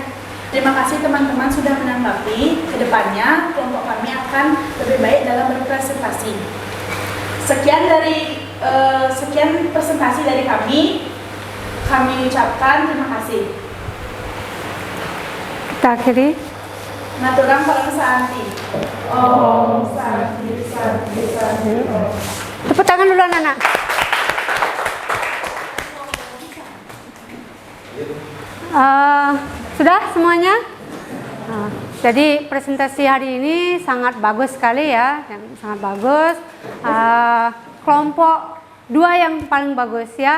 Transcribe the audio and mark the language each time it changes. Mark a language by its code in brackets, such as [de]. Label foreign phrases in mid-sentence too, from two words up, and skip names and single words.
[id] Terima kasih teman-teman sudah menanggapi. Kedepannya kelompok kami akan lebih baik dalam berpresentasi. Sekian presentasi dari kami. Kami ucapkan terima kasih. Kita akhiri. [ban] Naturang paling santi. Om santi santi santi. [id] Tepuk tangan dulu anak-anak. Sudah semuanya? Jadi presentasi hari ini sangat bagus sekali ya, sangat bagus. Kelompok 2 yang paling bagus ya.